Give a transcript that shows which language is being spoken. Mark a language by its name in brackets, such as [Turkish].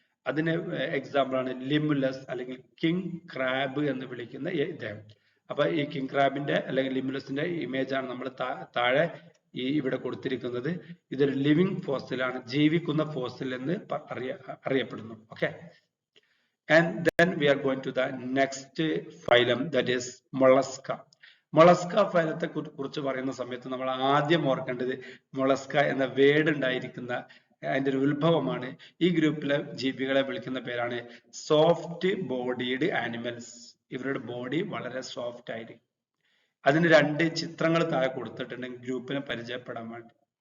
[Malayalam] അതിന് എക്സാമ്പിൾ ആണ് ലിമുലസ് അല്ലെങ്കിൽ കിങ് ക്രാബ് എന്ന് വിളിക്കുന്ന ഇദ്ദേഹം. അപ്പൊ ഈ കിങ് ക്രാബിന്റെ അല്ലെങ്കിൽ ലിമുലസിന്റെ ഇമേജ് ആണ് നമ്മൾ താഴെ ഇവിടെ കൊടുത്തിരിക്കുന്നത്. ഇതൊരു ലിവിങ് ഫോസിലാണ്, ജീവിക്കുന്ന ഫോസിൽ എന്ന് അറിയപ്പെടുന്നു. [English] Okay, and then we are going to the next phylum, that is mollusca. [Malayalam] Mollusca ഫൈലത്തെ കുറിച്ച് പറയുന്ന സമയത്ത് നമ്മൾ ആദ്യം ഓർക്കേണ്ടത് മൊളസ്ക എന്ന വേർഡ് ഉണ്ടായിരിക്കുന്ന അതിന്റെ ഒരു ഉത്ഭവമാണ്. ഈ ഗ്രൂപ്പിലെ ജീവികളെ വിളിക്കുന്ന പേരാണ് സോഫ്റ്റ് ബോഡീഡ് ആനിമൽസ്. ഇവരുടെ ബോഡി വളരെ സോഫ്റ്റ് ആയിരിക്കും. അതിന് രണ്ട് ചിത്രങ്ങൾ താഴെ കൊടുത്തിട്ടുണ്ടെങ്കിൽ ഗ്രൂപ്പിനെ പരിചയപ്പെടാൻ വേണ്ടി.